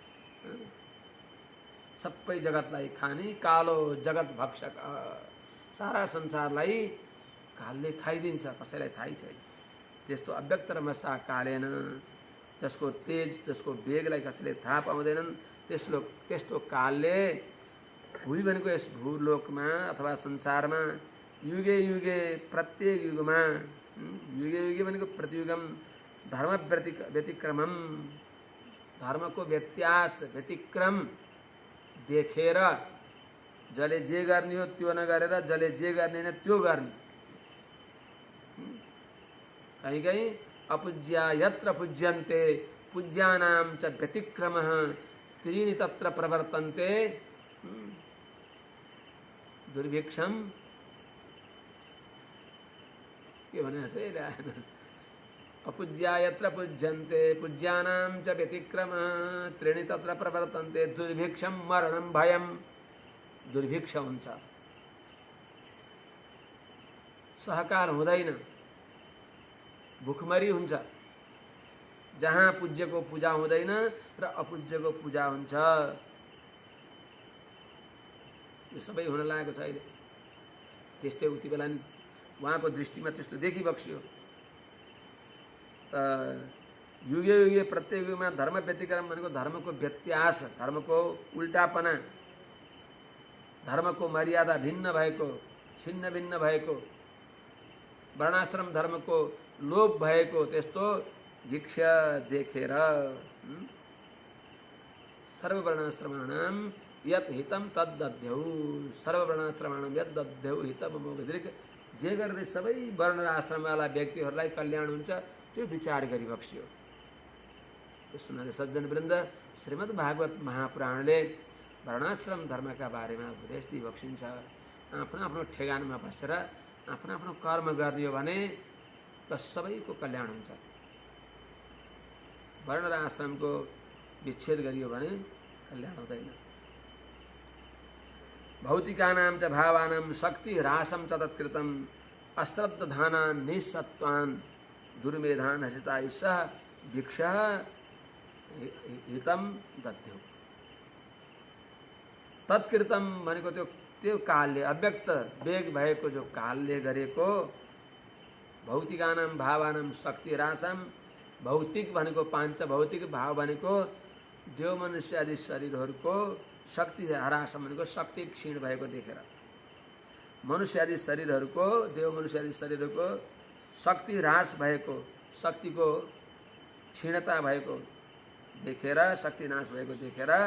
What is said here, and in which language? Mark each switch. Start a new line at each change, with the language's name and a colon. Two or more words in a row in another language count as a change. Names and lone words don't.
Nepali: सबै जगतलाई खाने कालो जगत भक्षक, सारा संसारलाई कालले खाइदिन्छ, कसैलाई थाहै छैन। त्यस्तो
Sanskrit: अव्यक्तरमसा कालेन,
Nepali: जसको तेज जसको वेगलाई कसैले थाहा पाउँदैनन्, त्यस्तो कालले भुवि भनेको यस भूलोकमा अथवा संसारमा
Sanskrit: युगे युगे
Nepali: प्रत्येक युगमा,
Sanskrit: युगे युगे
Nepali: भनेको
Sanskrit: प्रतियुगम धर्म व्यतिक्रमम,
Nepali: धर्मको व्यत्यास व्यतिक्रम देखेर जसले जे गर्ने हो त्यो नगरेर जसले जे गर्ने होइन त्यो गर्ने। कहीँ कहीँ
Sanskrit: अपूज्या यत्र पूज्यन्ते पूज्यानां च व्यतिक्रमः त्रीणि तत्र प्रवर्तन्ते दुर्भिक्षम।
Nepali: के भने चाहिँ
Sanskrit: अपूज्या यत्र पूज्यन्ते पूज्यानां च व्यतिक्रमः त्रीणि तत्र प्रवर्तन्ते दुर्भिक्षम मरणं भयं।
Nepali: दुर्भिक्ष हुन्छ, सहकार हुँदैन, भुखमरी हुन्छ। जहाँ पूज्यको पूजा हुँदैन र अपूज्यको पूजा हुन्छ। यो सबै हुन लागेको छ अहिले। त्यस्तै उति बेला नि उहाँको दृष्टिमा त्यस्तो देखिबक्सियो।
Sanskrit: युगे युगे
Nepali: प्रत्येक युगमा धर्म व्यतिक्रम भनेको धर्मको व्यत्यास, धर्मको उल्टापना, धर्मको मर्यादा भिन्न भएको, छिन्न भिन्न भएको, वर्णाश्रम धर्मको लोप भएको, त्यस्तो भिक्षा देखेर
Sanskrit: सर्ववर्णाश्रमाणाम यत हितम तद दध्यौ सर्ववर्णाश्रमाणाम यत दध्यौ हितम अमोघदृक
Nepali: जे गर्दै सबै वर्ण र आश्रमवाला व्यक्तिहरूलाई कल्याण हुन्छ त्यो विचार गरी बक्सियो। सुनाले सज्जन वृन्द, श्रीमद् भागवत महापुराणले वर्णाश्रम धर्मका बारेमा उपदेश दिइबक्सिन्छ। आफ्नो आफ्नो ठेगानमा बसेर आफ्नो आफ्नो कर्म गर्ने हो भने सबैको कल्याण हुन्छ। वर्ण र आश्रमको विच्छेद गरियो भने कल्याण हुँदैन।
Sanskrit: भौतिकानां च भावानां शक्ति ह्रासं च तत्कृतं अश्रद्धधानान् निःसत्त्वान् दुर्मेधान् हसितायुषः भिक्षः हितं दध्यौ।
Nepali: तत्कृतं भनेको त्यो कालले अव्यक्त वेग भएको जो कालले गरेको
Sanskrit: भौतिकानां भावानां शक्ति ह्रासं,
Nepali: भौतिक भनेको पाञ्च भौतिक भाव भनेको देव मनुष्य आदि शरीरहरूको शक्ति ह्रास भनेको शक्ति क्षीण भएको देखेर, मनुष्य आदि शरीरहरूको देव मनुष्य आदि शरीरहरूको शक्ति ह्रास भएको, शक्तिको क्षीणता भएको देखेर, शक्ति नाश भएको देखेर